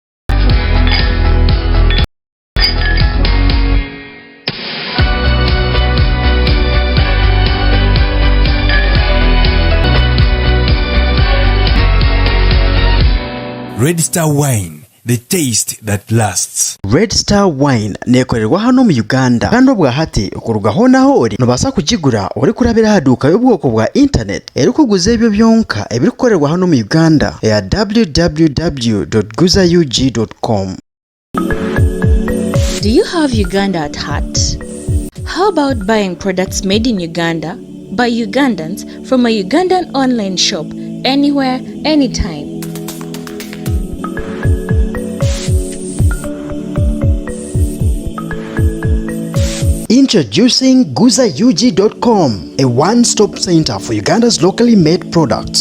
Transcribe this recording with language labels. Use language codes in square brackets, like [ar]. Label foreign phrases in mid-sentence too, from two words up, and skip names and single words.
[en] Red Star Wine, the taste that lasts. [nyn] Red Star Wine nekorerwa hano mu Uganda. Kandi bwa hati okurugaho naho ori nobasa kugigura ori kurabira haduka y'ubwoko bwa internet eri kuguza ebyo byonka ebiri kukorerwa hano mu Uganda ya www.guzaug.com. [en] Do you have Uganda at heart? How about buying products made in Uganda by Ugandans from a Ugandan online shop anywhere, anytime? Introducing guzaug.com, a one-stop center for Uganda's locally made products.